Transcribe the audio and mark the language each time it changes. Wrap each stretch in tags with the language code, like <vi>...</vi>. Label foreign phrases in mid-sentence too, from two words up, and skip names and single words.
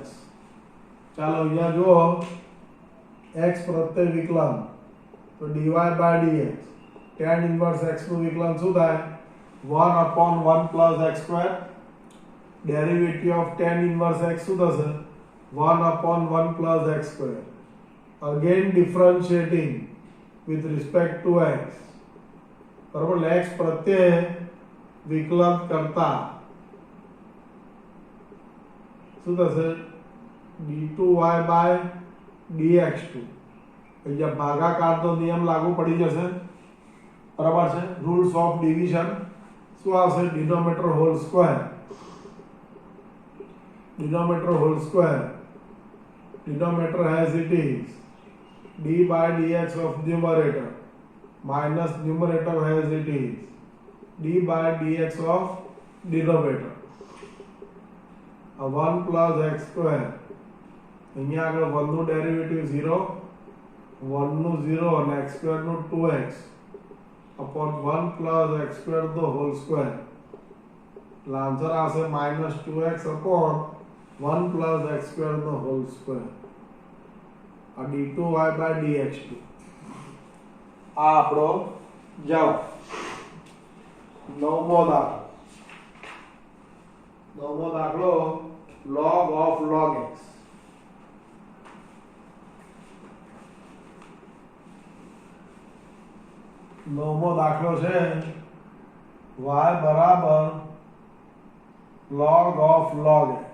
<gu>ચાલો અહીંયા જો x પ્રત્યય વિકલન, તો dy/dx</gu> <en>tan inverse x</en> <gu>નું વિકલન શું થાય? 1/1 + x².</gu> <en>derivative of tan inverse x</en> <gu>શું થશે? 1/1 + x².</gu> <en>again differentiating with respect to x.</en> <gu>બરાબર? x પ્રત્યે વિકલન કરતા શું થશે? d2y/dx2. અહીંયા ભાગાકારનો નિયમ લાગુ પડી જશે. બરાબર છે?</gu> <en>rules of division</en> <gu>શું આવશે?</gu> <en>denominator whole square. Denominator as it is d/dx of numerator minus numerator as it is d/dx of denominator.</en> <gu>1 + x². અહીંયા આગળ 1 નું ડેરિવેટિવ 0, 1 નું 0 અને x² નું 2x upon 1 + x²</gu> <en>the whole square.</en> <gu>એટલે આન્સર આવશે -2x upon 1 + x²</gu> <en>the whole square.</en> <gu>આ d2y/dx2. આ આપણો જવાબ. નવમો દાખલો</gu> <en>log of log x.</en> <gu>નવમો દાખલો છે y બરાબર</gu> <en>log of log x.</en>